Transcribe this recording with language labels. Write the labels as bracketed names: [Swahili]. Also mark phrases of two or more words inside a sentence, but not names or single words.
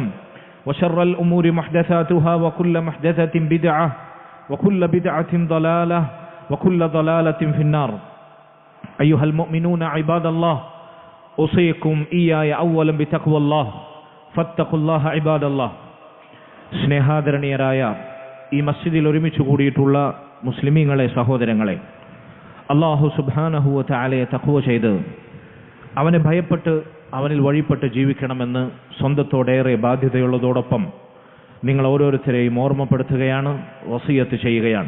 [Arabic] وشر الأمور محدثاتها وكل محدثة بدعة وكل بدعة ضلالة وكل ضلالة في النار أيها المؤمنون عباد الله أوصيكم إياي أولا بتقوى الله فاتقوا الله عباد الله [Malayalam] സ്നേഹാദരണീയരായ ഈ മസ്ജിദിൽ ഒരുമിച്ച് കൂടിയിട്ടുള്ള മുസ്ലിമീങ്ങളെ, സഹോദരങ്ങളെ, അല്ലാഹു [Arabic] سبحانه وتعالى [Malayalam] തഖ്വ ചെയ്ത് അവനെ ഭയപ്പെട്ട് അവനിൽ വഴിപ്പെട്ട് ജീവിക്കണമെന്ന് സ്വന്തത്തോടേറെ ബാധ്യതയുള്ളതോടൊപ്പം നിങ്ങൾ ഓരോരുത്തരെയും ഓർമ്മപ്പെടുത്തുകയാണ്, വസിയത്ത് ചെയ്യുകയാണ്.